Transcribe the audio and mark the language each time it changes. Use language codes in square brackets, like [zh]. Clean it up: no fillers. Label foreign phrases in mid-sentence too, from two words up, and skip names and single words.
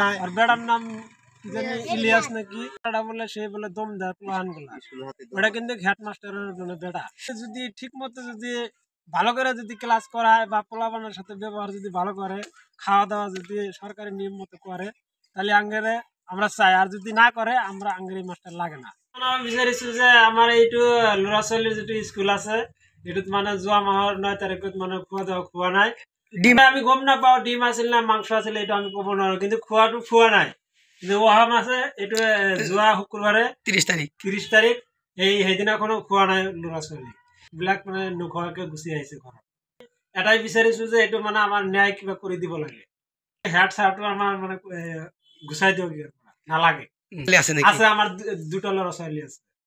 [bn] আর বেড়ার নাম ইলিয়াস নাকি বলে সে বলে দম দেয় পোলাহান গুলা ওটা কিন্তু হেড মাস্টারের মানে বেড়া যদি ঠিক মতো যদি ভালো করে যদি ক্লাস করায় বা পোলাপানের সাথে ব্যবহার যদি ভালো করে খাওয়া দাওয়া যদি সরকারি নিয়ম মতো করে তাহলে আঙ্গেরে আমরা চাই আর যদি না করে আমরা আঙ্গেরি মাস্টার লাগে না আমি বিচারিছো যে আমার [as] এইটু ল'ৰা ছোৱালীৰ যেটো স্কুল আছে এটুত মানে যোৱা মাহৰ 9 তাৰিখত মানে খোৱা নাই ডিম আমি গম নাপাও ডিম আছিল না মাংস আছিল এটা আমি ক'ব নোৱাৰো কিন্তু খোৱাটো খোৱা নাই কিন্তু অহা মাছে এইটো যোৱা শুক্ৰবাৰে 30 তাৰিখ এই সেইদিনাখনো খোৱা নাই ল'ৰা ছোৱালী বিলাক মানে নোখোৱাকে গুচি আহিছে ঘৰত এটাই বিচাৰিছো যে এইটো মানে আমাৰ ন্যায় কিবা কৰি দিব লাগে হেড স্যাৰটো আমাৰ মানে গুচাই দিয়ক নালাগে আছে আমাৰ দুটা ল'ৰা ছোৱালী আছে